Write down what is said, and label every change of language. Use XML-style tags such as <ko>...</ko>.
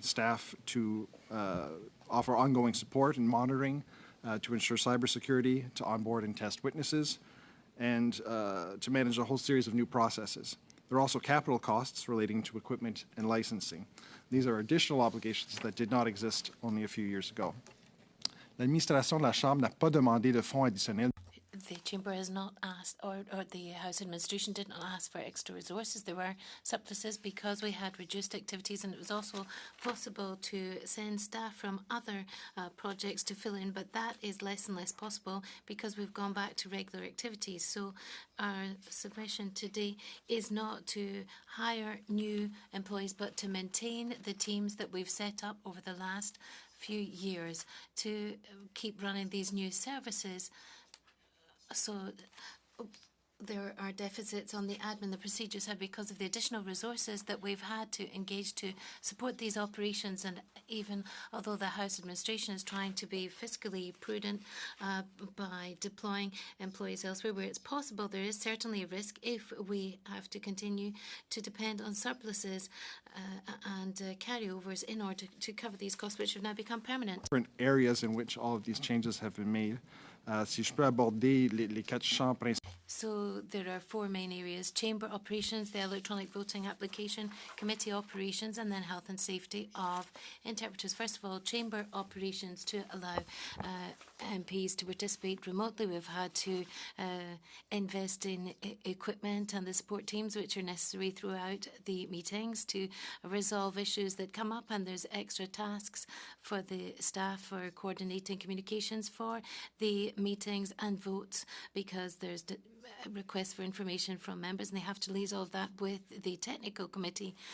<en>Staff to offer ongoing support and monitoring, to ensure cybersecurity, to onboard and test witnesses, and to manage a whole series of new processes. There are also capital costs relating to equipment and licensing. These are additional obligations that did not exist only a few years ago.</en> <fr>L'administration de la Chambre n'a pas demandé de fonds additionnels.</fr> <en>The Chamber has not asked, or the House administration did not ask for extra resources. There were surpluses because we had reduced activities, and it was also possible to send staff from other projects to fill in, but that is less and less possible because we've gone back to regular activities. So our submission today is not to hire new employees, but to maintain the teams that we've set up over the last few years to keep running these new services. So there are deficits on the admin, the procedures side, because of the additional resources that we've had to engage to support these operations. And even although the House administration is trying to be fiscally prudent by deploying employees elsewhere where it's possible, there is certainly a risk if we have to continue to depend on surpluses and carryovers in order to cover these costs, which have now become permanent. Different areas in which all of these changes have been made.</en> <fr>Si je peux aborder les 4 champs principaux.</fr> <en>So there are 4 main areas: chamber operations, the electronic voting application, committee operations, and then health and safety of interpreters. First of all, chamber operations to allow MPs to participate remotely. We've had to invest in equipment and the support teams which are necessary throughout the meetings to resolve issues that come up, and there's extra tasks for the staff for coordinating communications for the meetings and votes because there's requests for information from members, and they have to liaise all of that with the technical committee.</en>